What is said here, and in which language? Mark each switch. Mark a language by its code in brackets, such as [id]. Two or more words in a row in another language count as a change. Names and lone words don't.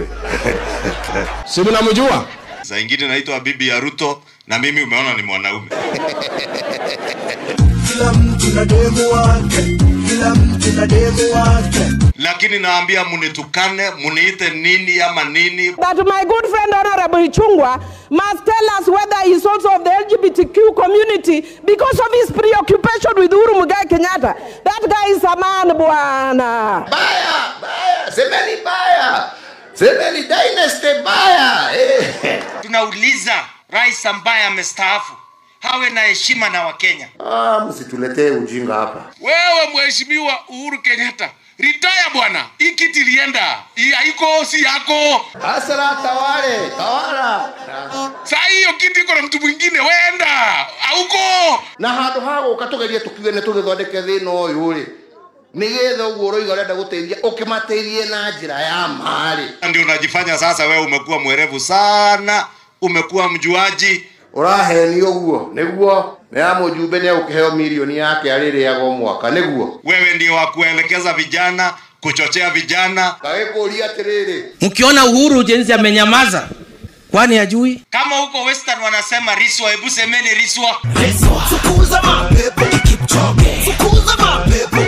[sw] Si mnamjua? Saa ingine naitwa bibi ya Ruto na mimi umeona ni mwanaume. Kila mtu na demo wake, kila mtu na demo wake. Lakini naambia munitukane, muniite nini ama nini. [en] That my good friend Honorable Ichung'wa must tell us whether he is also of the LGBTQ community because of his preoccupation with Uhuru Muigai Kenyatta. That guy is a man, [sw] bwana. Baya, semeni baya. Semeni dynasty baya. Tunauliza rais ambaye amestaafu hawe na heshima na Wakenya. Msituletee ujinga hapa. Wewe mheshimiwa Uhuru Kenyatta, retire bwana. Hii kiti ilienda. Hii haiko si yako. Hasara tawala. Sasa hiyo kiti iko na mtu mwingine, wenda. Hauko. [ki] Na handu hago ukatogeria tukiwe ne tugithondeke thino uyu ri. Nigetha uguo roiga urenda guteithia ukimateithie na njira ya mari. [sw] Ndio unajifanya sasa wewe umekuwa mwerevu sana, umekuwa mjuaji. [ki] Uraheni uguo niguo na mujumbe ne ukiheo milioni yake aririago mwaka niguo. [sw] Wewe ndio wa kuelekeza vijana, kuchochea vijana. [ki] Kaekuria atiriri. [sw] Mkiona Uhuru jenzi amenyamaza, kwani hajui? Kama huko Western wanasema riswa, hebu semeni riswa. Fukuza mapepo Kipchoge. Fukuza mapepo.